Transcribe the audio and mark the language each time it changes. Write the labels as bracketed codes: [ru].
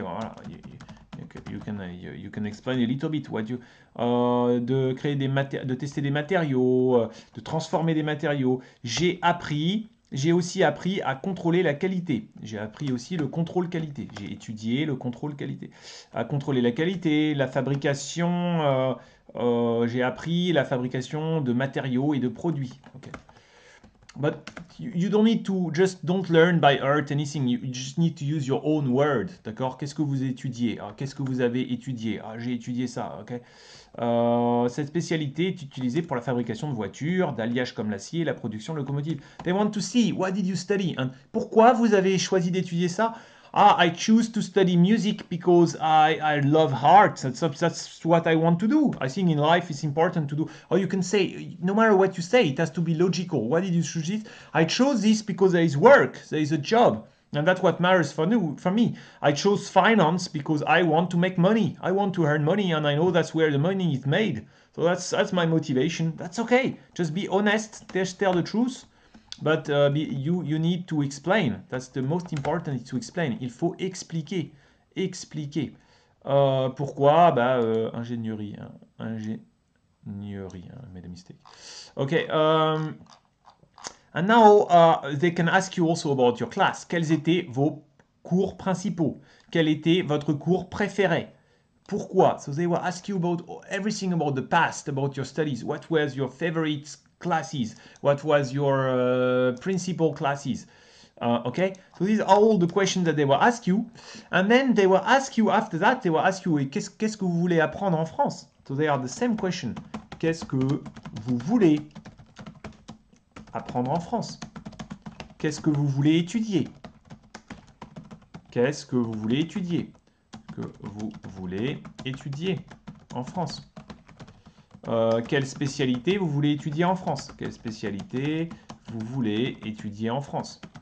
[fr] Voilà, [en] you can explain a little bit what you, [fr] de créer de tester des matériaux, de transformer des matériaux. J'ai aussi appris à contrôler la qualité. J'ai appris aussi le contrôle qualité. J'ai étudié le contrôle qualité. À contrôler la qualité, la fabrication. J'ai appris la fabrication de matériaux et de produits. [en] Okay. But you don't need to just don't learn by heart anything. You just need to use your own word. [fr] D'accord? Qu'est-ce que vous étudiez? Qu'est-ce que vous avez étudié? J'ai étudié ça. Ok. Cette spécialité est utilisée pour la fabrication de voitures, d'alliages comme l'acier, la production de locomotives. [en] They want to see what did you study? [fr] Pourquoi vous avez choisi d'étudier ça? [en] I choose to study music because I love art. That's what I want to do. I think in life it's important to do. Or you can say, no matter what you say, it has to be logical. Why did you choose this? I chose this because there is work, there is a job. And that's what matters for me. I chose finance because I want to make money. I want to earn money, and I know that's where the money is made. So that's my motivation. That's okay. Just be honest. Just tell the truth. But you need to explain. That's the most important, is to explain. [fr] Il faut expliquer. Expliquer. Pourquoi? Ingénierie. [en] Ingénierie. I made a mistake. Okay. And now they can ask you also about your class. [fr] Quels étaient vos cours principaux? Quel était votre cours préféré? Pourquoi? [en] So they will ask you about everything about the past, about your studies. What was your favorite classes? What was your principal classes? Okay, so these are all the questions that they will ask you. And then they will ask you after that, they will ask you, [fr] qu'est-ce que vous voulez apprendre en France? [en] So they are the same question. [fr] Qu'est-ce que vous voulez apprendre en France? Qu'est-ce que vous voulez étudier? Qu'est-ce que vous voulez étudier? Que vous voulez étudier en France? Quelle spécialité vous voulez étudier en France? Quelle spécialité vous voulez étudier en France?